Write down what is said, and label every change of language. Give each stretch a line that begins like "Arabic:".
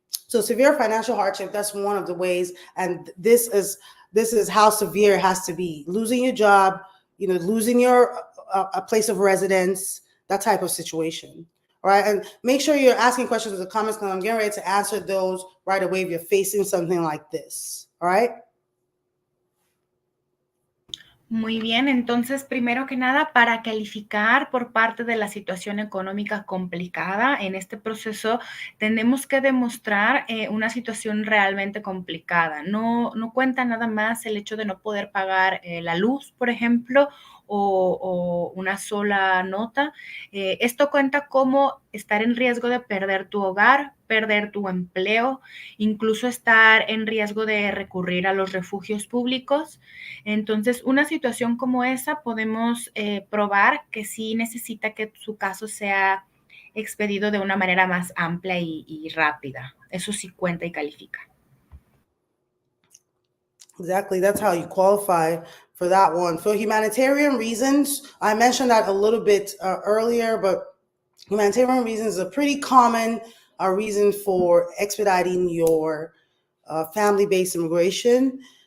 English: So severe financial hardship, that's one of the ways. And this is how severe it has to be. Losing your job, losing your a place of residence, that type of situation. All right. And make sure you're asking questions in the comments, because I'm getting ready to answer those right away if you're facing something like this. All right.
Spanish: Muy bien, entonces, primero que nada, para calificar por parte de la situación económica complicada en este proceso, tenemos que demostrar una situación realmente complicada. No cuenta nada más el hecho de no poder pagar la luz, por ejemplo, o una sola nota. Esto cuenta como estar en riesgo de perder tu hogar, perder tu empleo, incluso estar en riesgo de recurrir a los refugios públicos. Entonces, una situación como esa podemos probar que sí necesita que su caso sea expedido de una manera más amplia y rápida. Eso sí cuenta y califica.
English: Exactly. That's how you qualify for that one. For humanitarian reasons, I mentioned that a little bit earlier, but humanitarian reasons is a pretty common reason for expediting your family-based immigration.